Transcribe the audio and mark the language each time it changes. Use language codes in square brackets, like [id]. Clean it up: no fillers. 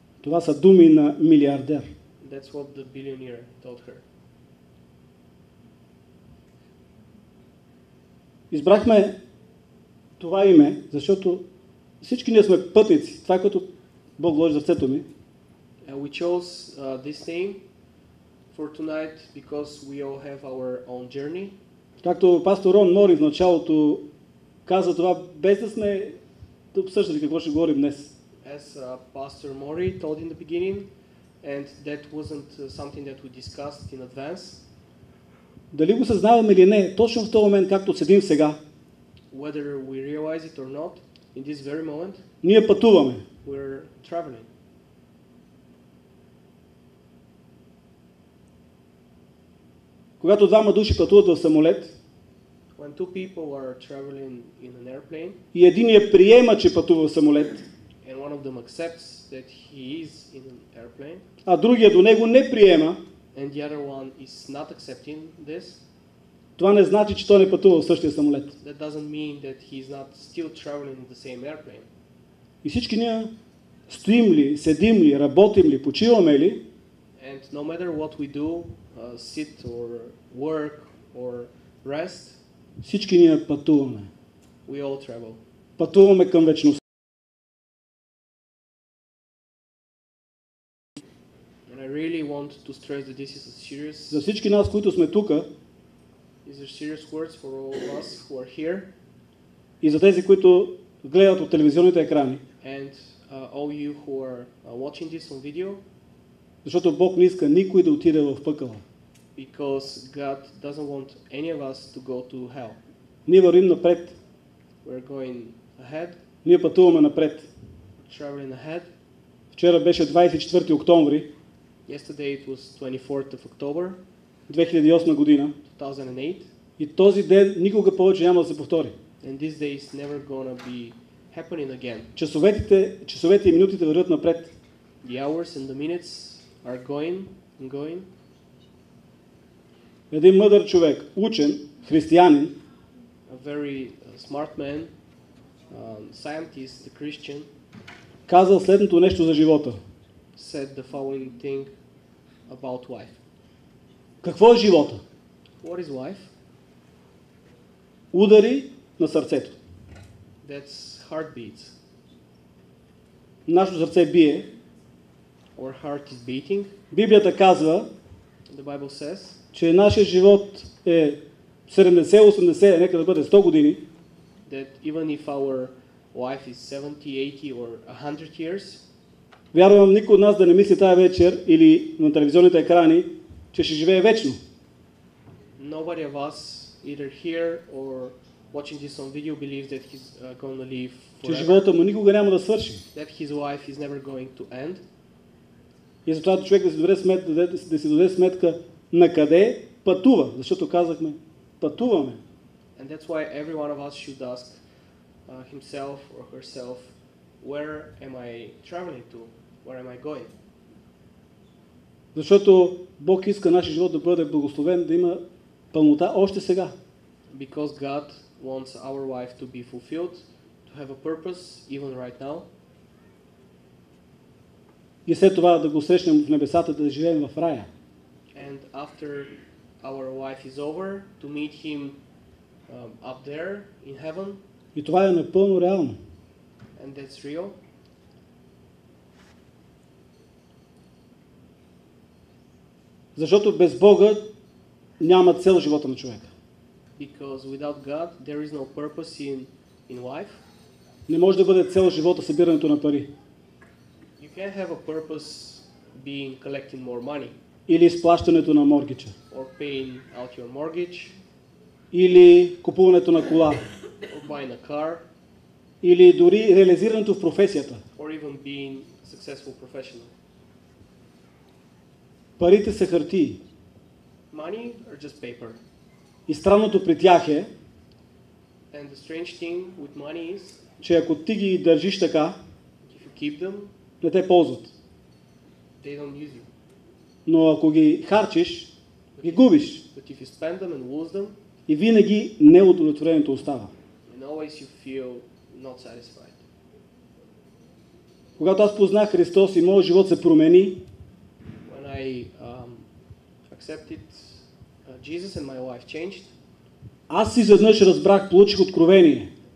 [bg] Това са думи на милиардер. [en] That's what the billionaire told her. [bg] Избрахме това име, защото всички ние сме пътници. Това е като Бог вложи в сърцето ми. [en] We chose this name for tonight because we all have our own journey. [bg] Както пастор Рон Мори в началото каза това, без да сме обсъждали какво ще говорим днес. [en] As Pastor Mori told in the beginning, and that wasn't something that we discussed in advance. [bg] Дали го съзнаваме или не, точно в този момент, както седим сега, [en] Whether we realize it or not, in this very moment, [bg] ние пътуваме. [en] we're traveling. [bg] Когато двама души пътуват в самолет [en] When two people are traveling in an airplane, [bg] и единият приема, че пътува в самолет, [en] and one of them accepts that he is in an airplane, [bg] а другия до него не приема, [en] and the other one is not accepting this, [bg] това не значи, че той не пътува в същия самолет. [en] that doesn't mean that he's not still traveling in the same airplane. [bg] И всички ние стоим ли, седим ли, работим ли, почиваме ли, [en] And no matter what we do, sit or work or rest, [bg] всички ние пътуваме. [en] we all travel. [bg] Пътуваме към вечността. [en] And I really want to stress that this is a serious, [bg] За всички нас, които сме тук, [en] these are serious words for all of us who are here, [bg] и за тези, които гледат от телевизионните екрани. [en] and all you who are watching this on video, [bg] Защото Бог не иска никой да отиде в пъкъла. [en] because God doesn't want any of us to go to hell. [bg] Ние вървим напред. [en] We're going ahead, [bg] Ние пътуваме напред. [en] traveling ahead. [bg] Вчера беше 24 октомври [en] Yesterday it was 24th of October, [bg] 2008 година. [en] 2008, [bg] И този ден никога повече няма да се повтори. [en] and this day is never gonna be happening again. [bg] Часовете и минутите вървят напред. [en] The hours and the minutes are going and going. [bg] Един мъдър човек, учен, християнин, [en] A very smart man, scientist, a Christian, [bg] казал следното нещо за живота. [en] said the following thing about life. [bg] Какво е живота? [en] What is life? [bg] Удари на сърцето. [en] That's heartbeats. [bg] Нашето сърце бие. [en] Our heart is beating. [bg] Библията казва, [en] The Bible says [bg] че нашия живот е 70-80, нека да бъде 100 години. [en] that even if our life is 70, 80 or 100 years, [bg] Вярвам никой от нас да не мисли тази вечер или на телевизионните екрани, че ще живее вечно. [en] nobody of us either here or watching this on video believes that he's going to live [bg] че [en] forever, [bg] живота му никога няма да свърши. [en] that his life is never going to end. [bg] И затова човек да си даде сметка на къде пътува, защото казахме, пътуваме. [en] And that's why every one of us should ask himself or herself, where am I traveling to? Where am I going? [bg] Защото Бог иска нашия живот да бъде благословен, да има пълнота още сега. [en] Because God wants our life to be fulfilled, to have a purpose even right now. [bg] И след това да го срещнем в небесата, да живеем в рая. [en] And after our life is over, to meet Him up there in heaven, [bg] И това е напълно реално. [en] and that's real. [bg] Защото без Бога няма цел живота на човека. [en] Because without God, there is no purpose in life. [bg] Не може да бъде цел живота събирането на пари. [en] You can't have a purpose being collecting more money [bg] Или изплащането на моргича. [en] or paying out your mortgage [bg] Или купуването на кола. [en] or buying a car [bg] Или дори реализирането в професията. [en] or even being a successful professional. [bg] Парите са хартии. [en] Money are just paper. [bg] И странното при тях е, [en] And the strange thing with money is, [bg] че ако ти ги държиш така, [en] if you keep them, [bg] не те ползват. [en] they don't use you. [bg] Но ако ги харчиш, ги губиш. [en] But if you spend them and lose them, [bg] И винаги неудовлетворението остава. [en] and always you feel not satisfied. [bg] Когато аз познах Христос и моят живот се промени, [en] When I accepted Jesus and my life changed, [bg] аз изведнъж разбрах, получих откровение,